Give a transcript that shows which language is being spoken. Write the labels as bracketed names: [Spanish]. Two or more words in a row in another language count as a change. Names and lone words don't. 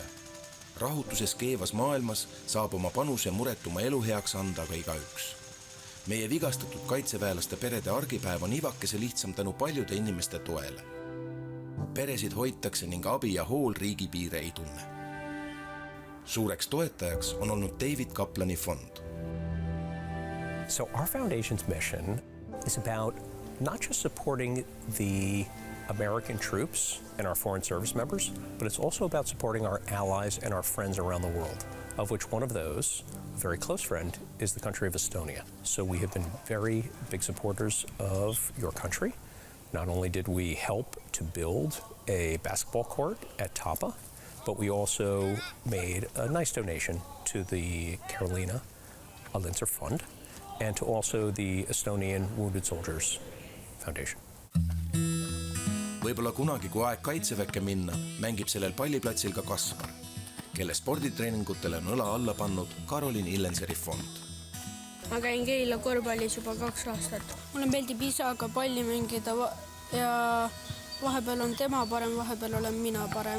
[Estonian] Rahutuses keevas maailmas saab oma panuse muretuma elu heaks anda ka igaüks. Meie vigastatud kaitseväelaste perede argipäev on ivakese lihtsam tänu paljude inimeste toele. Peresid hoitakse ning abi ja hool riigipiire ei tunne. Suureks toetajaks on olnud David Kaplani fond. [English] So our foundation's mission is about not just supporting the American troops and our foreign service members, but it's also about supporting our allies and our friends around the world, of which one of those, a very close friend, is the country of Estonia. So we have been very big supporters of your country. Not only did we help to build a basketball court at Tapa, but we also made a nice donation to the Karolina Alinser Fund and to also the Estonian Wounded Soldiers Foundation. [Estonian] Võib-olla kunagi, kui aeg kaitseväkke minna, mängib sellel palliplatsil ka Kaspar, kelle sporditreeningutele on õla alla pannud Karolin Illenseri fond. Ma käin Keila korvpallis juba 2 aastat. Mulle meeldib isaga palli mängida ja vahepeal on tema parem, vahepeal olen mina parem.